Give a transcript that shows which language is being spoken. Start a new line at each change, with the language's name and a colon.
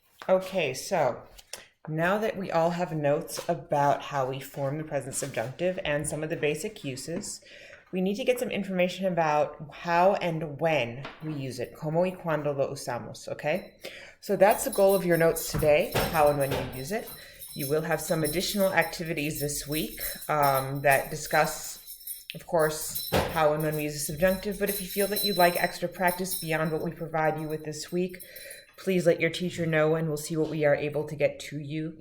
English: Okay, so now that we all have notes about how we form the present subjunctive and some of the basic uses, we need to get some information about how and when we use it.
Spanish: Cómo y cuando lo usamos, okay?
English: So that's the goal of your notes today, how and when you use it. You will have some additional activities this week that discuss, of course, how and when we use the subjunctive, but if you feel that you'd like extra practice beyond what we provide you with this week, please let your teacher know and we'll see what we are able to get to you.